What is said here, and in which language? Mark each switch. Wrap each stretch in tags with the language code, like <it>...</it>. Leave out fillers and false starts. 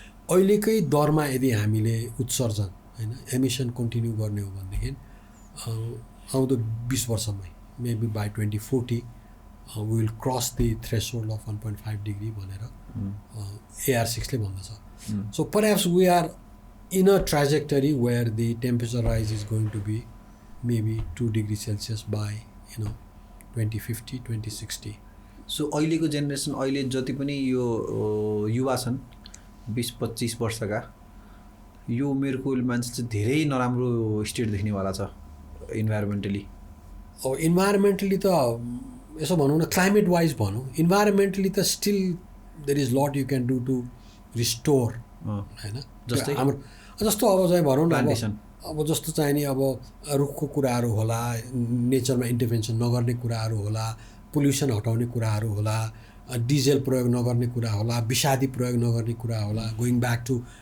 <ne>अहिलेकै दरमा यदि हामीले उत्सर्जन होइन एमिसन कन्टिन्यू गर्ने हो भनेदेखि आउँदो 20 वर्षमै maybe by 2040</ne> <en>we will cross the threshold of 1.5 degree</en> <ne>भनेर AR6 ले भन्दछ।</ne> <en>So perhaps we are in a trajectory where the temperature rise is going to be maybe 2 degrees Celsius by 2050 2060.</en> <ne>So अहिलेको generation अहिले जति पनि यो युवा छन् 20-25 वर्षका यो उमेरको मान्छे चाहिँ धेरै नराम्रो स्टेट देख्नेवाला छ इन्भाइरोमेन्टली। अब इन्भाइरोमेन्टली त यसो भनौँ न क्लाइमेट वाइज भनौँ इन्भाइरोमेन्टली त</ne> <en>still there is lot you can do to restore</en> <ne>होइन जस्तै हाम्रो जस्तो अब चाहिँ भनौँ न अब जस्तो चाहिँ नि अब रुखको कुराहरू होला नेचरमा इन्टरभेन्सन नगर्ने कुराहरू होला पोल्युसन हटाउने कुराहरू होला डिजेल प्रयोग नगर्ने कुरा होला विषादी प्रयोग नगर्ने कुरा होला</ne> <en>going back to</en>